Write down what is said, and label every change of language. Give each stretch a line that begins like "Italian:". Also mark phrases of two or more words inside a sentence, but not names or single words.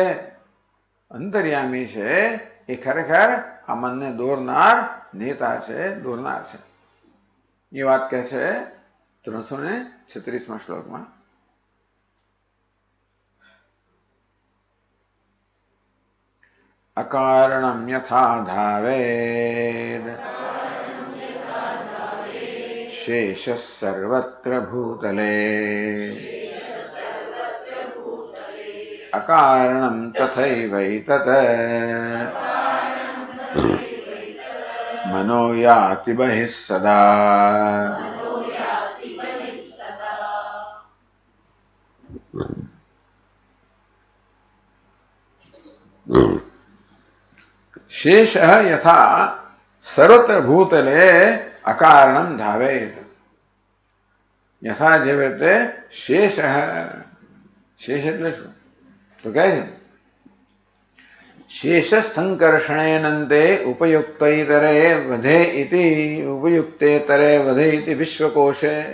Gujarati: અંતર્યામી છે એ ખરેખર આ મનને દોરનાર નેતા છે, દોરનાર છે. એ વાત કહે છે 336માં શ્લોકમાં.
Sanskrit: अकारणम यथा धावेद शेष सर्वत्र भूतले अकारणं तथैवैतत् मनो याति बहिः सदा. शेष यथा सर्वत्र भूतले अकारणम धावेत.
Gujarati: યથા જે રીતે શેષ, શેષ એટલે શું? તો કહે છે
Sanskrit: शेष संकर्षणेनंते उपयुक्तैतरे वधे इति उपयुक्तेतरे वधे इति विश्वकोशे.